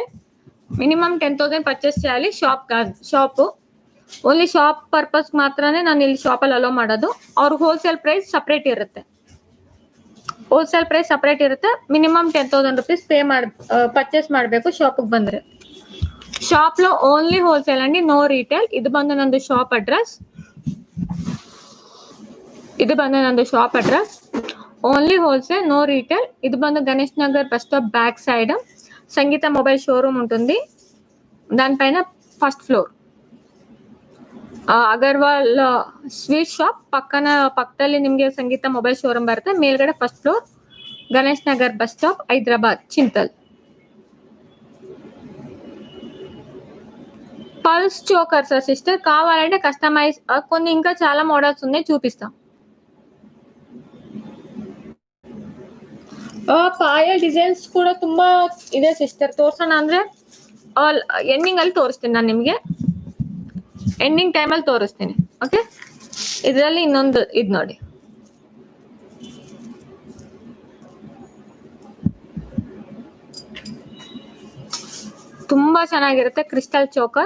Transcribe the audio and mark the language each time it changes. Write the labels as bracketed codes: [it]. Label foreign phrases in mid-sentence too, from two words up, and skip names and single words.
[en] minimum 10,000 purchase [te] చేయాలి. [en] shop only shop purpose [kn] ಮಾತ್ರನೇ ನಾನು ಇಲ್ಲಿ ಶಾಪಲ್ಲಿ ಅಲೋ ಮಾಡೋದು. ಅವ್ರ [en] wholesale price [kn] ಸಪ್ರೇಟ್ ಇರುತ್ತೆ. [en] minimum 10,000 rupees purchase [kn] ಮಾಡಬೇಕು ಶಾಪಿಗೆ ಬಂದರೆ. [te] షాప్లో [en] only wholesale [te] అండి, [en] no retail. [kn] ఇది ಬಂದು ನಂದು [en] shop address. only wholesale, no retail. [te] ఇది ಬಂದು గణేష్ నగర్ [en] bus stop back side [te] సంగీత మొబైల్ షోరూమ్ ఉంటుంది. [kn] దానిపైన [en] first floor [kn] ಅಗರ್ವಾಲ್ ಸ್ವೀಟ್ ಶಾಪ್ ಪಕ್ಕದಲ್ಲಿ ನಿಮಗೆ ಸಂಗೀತ ಮೊಬೈಲ್ ಶೋರೂಮ್ ಬರುತ್ತೆ. ಮೇಲ್ಗಡೆ [en] first floor, [kn] ಗಣೇಶ್ ನಗರ್ [en] bus stop, [kn] ಹೈದರಾಬಾದ್, [te] చింతల్. [en] pulse chokers sister [te] కావాలంటే కస్టమైజ్ కొన్ని ఇంకా చాలా మోడల్స్ ఉన్నాయి, చూపిస్తాం. [kn] ಪಾಯಲ್ ಡಿಸೈನ್ಸ್ ಕೂಡ ತುಂಬಾ ಇದೆ ಸಿಸ್ಟರ್. ತೋರ್ಸೋಣ ಅಂದ್ರೆ ಎಂಡಿಂಗ್ ಅಲ್ಲಿ ತೋರಿಸ್ತೀನಿ, ನಾನು ನಿಮಗೆ ಎಂಡಿಂಗ್ ಟೈಮಲ್ಲಿ ತೋರಿಸ್ತೀನಿ. ಓಕೆ, ಇದರಲ್ಲಿ ಇನ್ನೊಂದು ಇದು ನೋಡಿ, ತುಂಬಾ ಚೆನ್ನಾಗಿರುತ್ತೆ [en] crystal choker.